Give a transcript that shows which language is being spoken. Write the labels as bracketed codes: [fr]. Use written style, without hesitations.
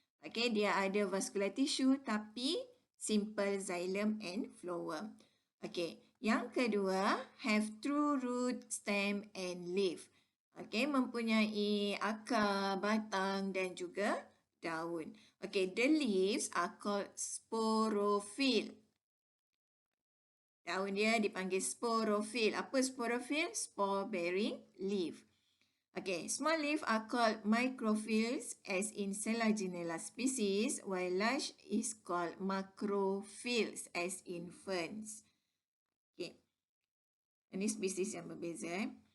[ms] Okay, dia ada vascular tissue tapi [en] simple xylem and phloem. Okay, [ms] yang kedua, [en] have true root, stem and leaf. [ms] Okay, mempunyai akar, batang dan juga daun. [en] Okay, the leaves are called sporophyll. [ms] Daun dia dipanggil sporophyll. Apa sporophyll? [en] Spore bearing leaf. Okay, small leaf are called microphylls as in Selaginella species, while large is called macrophylls as in ferns. [ms] Okay, ini spesies yang berbeza.